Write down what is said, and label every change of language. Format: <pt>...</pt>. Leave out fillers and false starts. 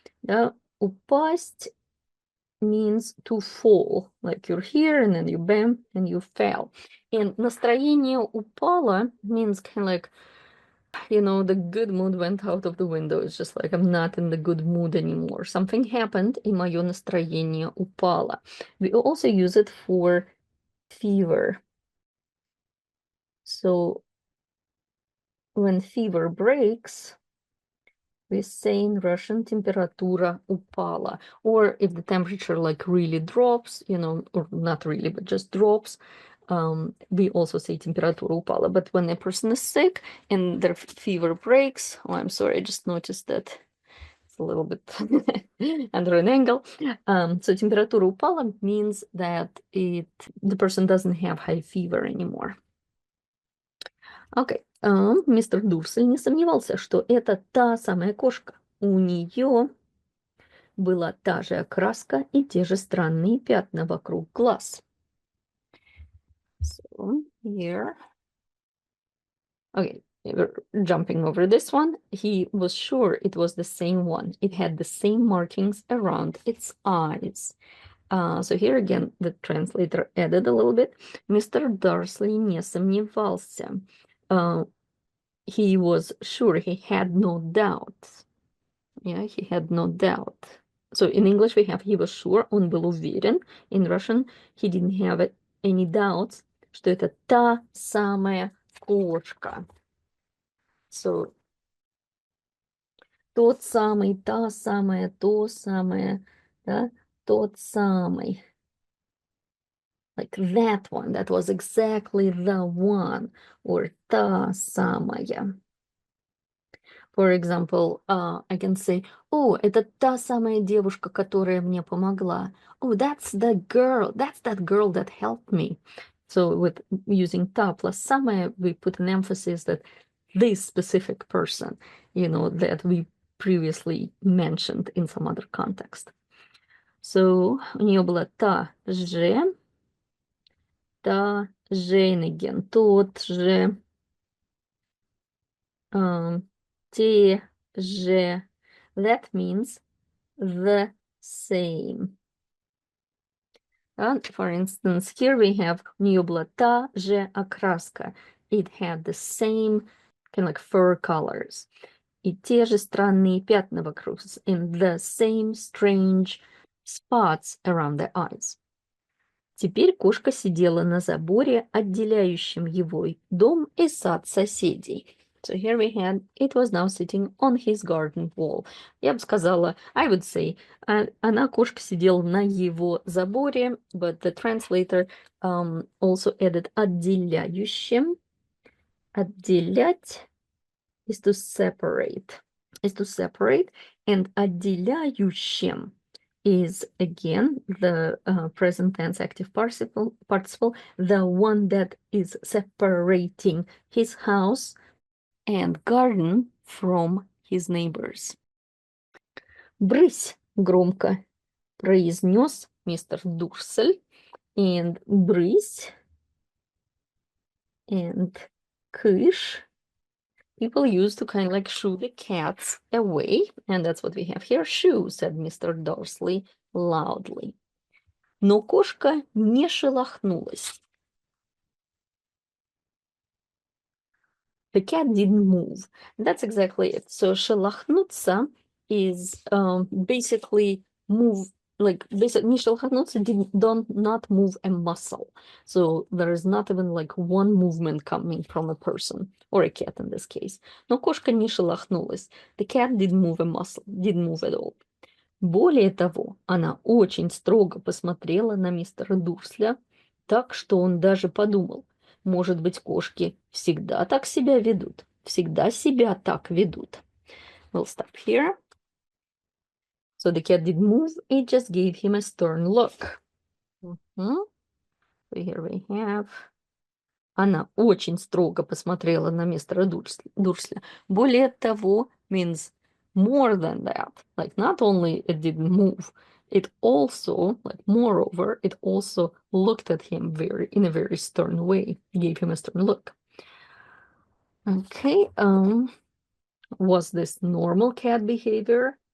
<ru>Да?</ru> <en>Упасть means to fall, like you're here and then you bam and you fell. And</en> <ru>настроение упало</ru> <en>means kind of like, the good mood went out of the window. It's just like I'm not in the good mood anymore. Something happened, и мое настроение упало. We also use it for fever. So when fever breaks, we say in Russian,</en> <ru>температура упала.</ru> <en>Or if the temperature like really drops, or not really, but just drops, we also say</en> <ru>температура упала.</ru> <en>But when a person is sick and their fever breaks, I'm sorry, I just noticed that it's a little bit under an angle. So</en> <ru>температура упала</ru> <en>means that the person doesn't have high fever anymore. Okay.</en> <ru>Мистер Дурсель не сомневался, что это та самая кошка. У нее была та же окраска и те же странные пятна вокруг глаз.</ru> <en>So here, okay, jumping over this one, he was sure it was the same one. It had the same markings around its eyes. So here again, the translator added a little bit.</en> <ru>Мистер Дурсель не сомневался.</ru> <en>He was sure, he had no doubt. Yeah, he had no doubt. So in English we have he was sure,</en> <ru>он был уверен.</ru> <en>In Russian, he didn't have any doubts,</en> <ru>что это та самая кошка. So тот самый, та самая, то самое, да, тот самый.</ru> <en>Like that one, that was exactly the one, or та самая. For example, I can say, oh,</en> <ru>это та самая девушка, которая мне помогла.</ru> <en>Oh, that's that girl that helped me. So with using ta plus самая, we put an emphasis that this specific person, that we previously mentioned in some other context.</en> <ru>So у нее была та же again, тот же, те же.</ru> <en>That means the same. And for instance, here we have</en> <ru>у нее была та же окраска.</ru> <en>It had the same kind of like fur colors.</en> <ru>И те же странные пятна вокруг.</ru> <en>And the same strange spots around the eyes.</en> <ru>Теперь кошка сидела на заборе, отделяющем его дом и сад соседей.</ru> <en>So here we had, it was now sitting on his garden wall.</en> <ru>Я бы сказала,</ru> <en>I would say,</en> <ru>она, кошка, сидела на его заборе,</ru> <en>but the translator also added</en> <ru>отделяющим.</ru> <en>Отделять is to separate. And отделяющим is again the present tense active participle, the one that is separating his house and garden from his neighbors.</en> <ru>Брысь, громко произнес мистер Дурсель,</ru> <en>and брысь and кыш people used to kind of like shoo the cats away, and that's what we have here. Shoo, said Mr. Dursley loudly.</en> <ru>Но кошка не шелохнулась.</ru> <en>The cat didn't move. That's exactly it. So шелохнуться is basically move, like, basically,</en> <ru>не шелохнуться,</ru> <en>don't not move a muscle. So there is not even like one movement coming from a person, or a cat in this case.</en> <ru>Но кошка не шелохнулась.</ru> <en>The cat didn't move a muscle, didn't move at all.</en> <ru>Более того, она очень строго посмотрела на мистера Дурсля, так что он даже подумал, может быть, кошки всегда так себя ведут, всегда себя так ведут.</ru> <en>We'll stop here. So the cat didn't move, it just gave him a stern look. So here we have...</en> <ru>Она очень строго посмотрела на мистера Дурсля.</ru> <en>Более того, means more than that. Like, not only it didn't move, it also, like, moreover, it also looked at him in a very stern way, gave him a stern look. Okay, was this normal cat behavior?</en>